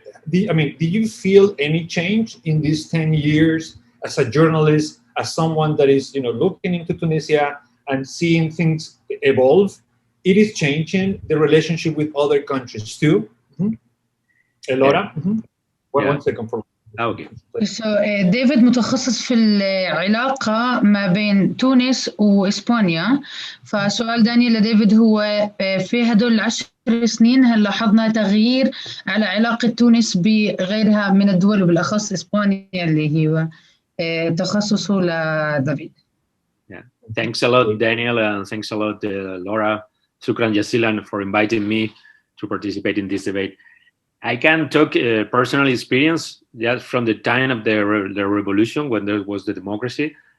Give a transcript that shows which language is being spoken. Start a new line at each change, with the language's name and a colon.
English: Do you feel any change in these 10 years as a journalist, as someone that is, looking into Tunisia and seeing things evolve? It is changing the relationship with other countries too. Elora? One second for Okay.
Arabic: ديفيد متخصص في العلاقة ما بين تونس وإسبانيا. فسؤال دانيال لديفيد هو في هدول 10 سنين هل لاحظنا تغيير على علاقة تونس بغيرها من الدول وبالأخص إسبانيا اللي هو تخصصه لديفيد.
English: Thanks a lot, Daniel, and thanks a lot, Laura.
Arabic: Shukran Jazilan
English: for inviting me to participate in this debate. I can talk personal experience just from the time of the revolution when there was the democracy.